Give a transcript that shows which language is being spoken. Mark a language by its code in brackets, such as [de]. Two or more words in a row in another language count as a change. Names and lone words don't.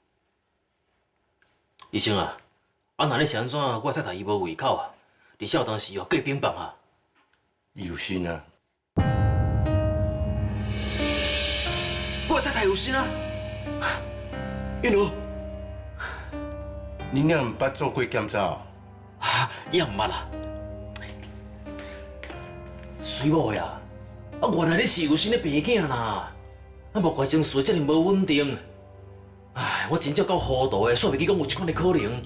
[nan] 医生啊，若你是安怎，我太太伊无胃口啊，而且有当时叫伊冰棒啊。伊有心啊，我太太有心啊。韵如，恁也毋捌做过检查哦？伊也毋捌啦。水某呀，原来你是有心的病囝啦，无怪情绪遮尔无稳定。唉，我真正够糊涂的，煞袂记讲有这款的可能。